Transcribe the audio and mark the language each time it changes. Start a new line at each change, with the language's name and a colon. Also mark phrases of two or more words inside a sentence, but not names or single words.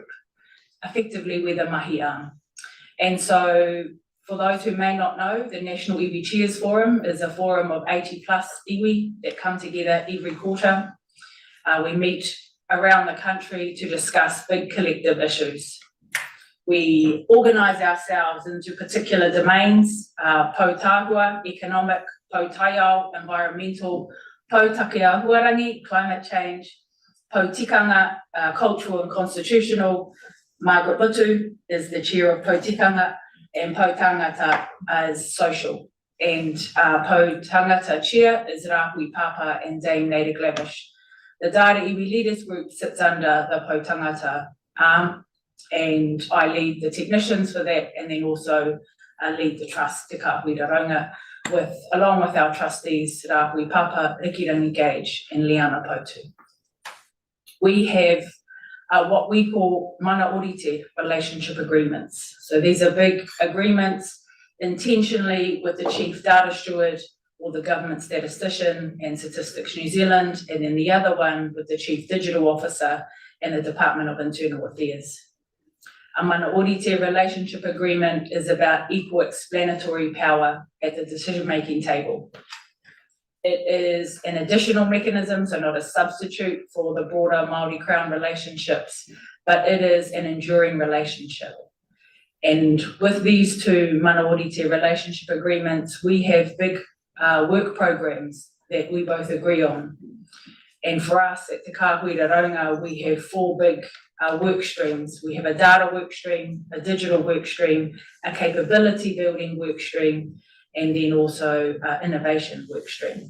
English: Effectively, we're the mahi arm. And so, for those who may not know, the National Iwi Cheers Forum is a forum of 80 plus iwi that come together every quarter. We meet around the country to discuss big collective issues. We organise ourselves into particular domains,
Māori: po tāhua, economic, po taiao, environmental, po takia huarangi,
English: climate change,
Māori: po tikanga,
English: cultural and constitutional. Margaret Butu is the chair of
Māori: po tikanga,
English: and
Māori: po tangata
English: is social. And
Māori: po tangata
English: chair is Rāhui Papa and Dame Nader Glavish. The Data Iwi Leaders Group sits under the
Māori: po tangata
English: arm, and I lead the technicians for that, and then also lead the trust Te Kāhuiraronga, along with our trustees Rāhui Papa, Rikirangi Gage and Liana Potu. We have what we call
Māori: mana orite
English: relationship agreements. So these are big agreements intentionally with the chief data steward or the government statistician and Statistics New Zealand, and then the other one with the chief digital officer and the Department of Internal Affairs. A
Māori: mana orite
English: relationship agreement is about equal explanatory power at the decision-making table. It is an additional mechanism, so not a substitute for the broader Māori Crown relationships, but it is an enduring relationship. And with these two
Māori: mana orite
English: relationship agreements, we have big work programs that we both agree on. And for us at Te Kāhuiraronga, we have four big work streams. We have a data work stream, a digital work stream, a capability building work stream, and then also innovation work stream.